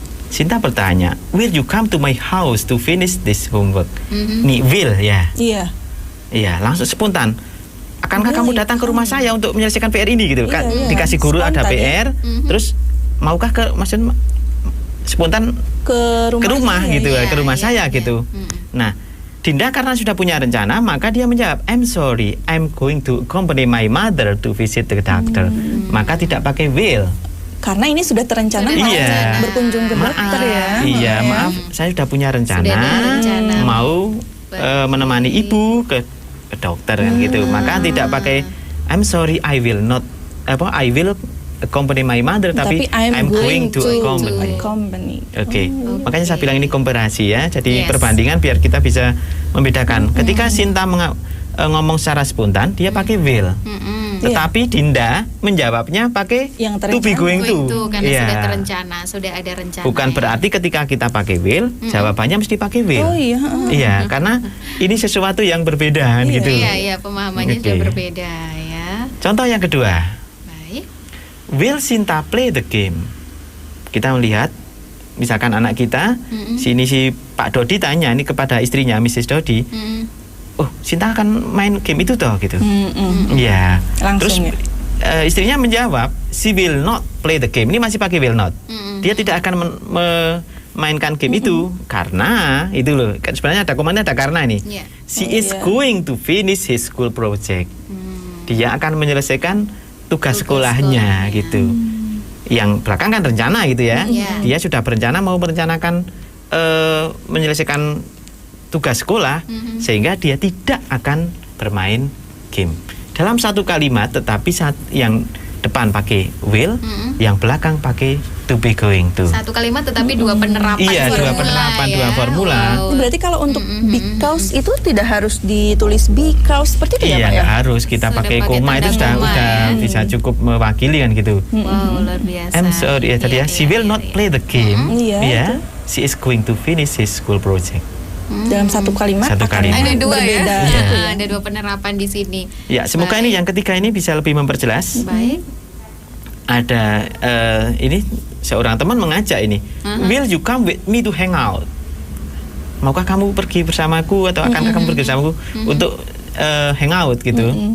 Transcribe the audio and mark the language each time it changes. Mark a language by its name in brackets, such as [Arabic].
[Indonesian] Sinta bertanya, [English] will you come to my house to finish this homework? [Indonesian] Nih, will ya. Iya. Iya, langsung spontan. Akankah kamu datang ke rumah saya untuk menyelesaikan PR ini gitu kan? Dikasih guru spontan, ada PR, terus maukah maksudnya spontan ke rumah gitu, ke rumah saya gitu. Nah, Dinda karena sudah punya rencana, maka dia menjawab, [English] I'm sorry, I'm going to accompany my mother to visit the doctor. [Indonesian] Maka tidak pakai will. Karena ini sudah terencana berkunjung ke dokter ya. Iya, maaf, saya sudah punya rencana, mau menemani ibu ke dokter kan gitu. Maka tidak pakai [English] I'm sorry, I will not I will accompany my mother, [Indonesian] tapi [English] I'm going to accompany. [Indonesian] Oke. Makanya saya bilang ini komparasi ya. Jadi perbandingan biar kita bisa membedakan. Ketika Sinta ngomong secara spontan, dia pakai will. Tetapi Dinda menjawabnya pakai to be going to. Karena sudah terencana, sudah ada rencana. Bukan berarti ketika kita pakai will, jawabannya mesti pakai will. Oh iya. Iya, karena ini sesuatu yang berbeda gitu. Iya, pemahamannya sudah berbeda ya. Contoh yang kedua. Baik. [English] Will Sinta play the game? [Indonesian] Kita melihat, misalkan anak kita, si Pak Dodi tanya ini kepada istrinya, Mrs. Dodi. Oh, Sinta akan main game itu toh gitu. Iya. Terus istrinya menjawab, [English] she will not play the game. [Indonesian] Ini masih pakai will not. Dia tidak akan memainkan game itu karena itu loh. Kan sebenarnya ada komandan, ada karena ini. [English] She is going to finish his school project. [Indonesian] Dia akan menyelesaikan tugas sekolahnya gitu. Yang belakang kan rencana gitu ya. Dia sudah berencana mau merencanakan menyelesaikan tugas sekolah, sehingga dia tidak akan bermain game. Dalam satu kalimat, tetapi yang depan pakai will, yang belakang pakai to be going to. Satu kalimat tetapi dua penerapan. Iya, dua penerapan, dua formula. Berarti kalau untuk because itu tidak harus ditulis because seperti itu ya Pak ya? Iya, harus kita pakai koma itu sudah bisa cukup mewakili kan gitu. Wow, luar biasa. [English] I'm sorry [Indonesian] ya tadi ya, [English] she will not play the game. [Indonesian] Iya. [English] She is going to finish his school project. [Indonesian] Dalam satu kalimat, ada dua berbeda. Ya. Ada dua penerapan di sini. Ya, semoga ini yang ketiga ini bisa lebih memperjelas. Baik. Ada ini seorang teman mengajak ini, [English] will you come with me to hang out? [Indonesian] Maukah kamu pergi bersamaku atau akankah kamu pergi bersamaku untuk hang out gitu?